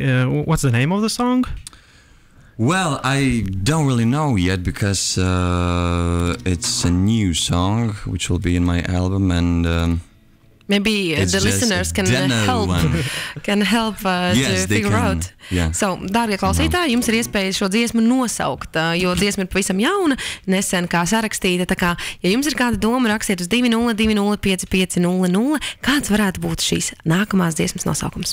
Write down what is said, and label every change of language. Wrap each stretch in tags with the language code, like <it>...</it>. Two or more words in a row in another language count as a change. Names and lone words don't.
<en>What's the name of the song? Well, I don't really know yet because it's a new song which will be in my album, and maybe the listeners can help to figure out. Yeah. So,</en> <lv>dārgie klausītāji, jums ir iespēja šo dziesmu nosaukt, jo dziesma ir pavisam jauna, nesen kā sarakstīta. Tā kā, ja jums ir kāda doma, rakstiet uz 2020 5500, kāds varētu būt šīs nākamās dziesmas nosaukums.</lv>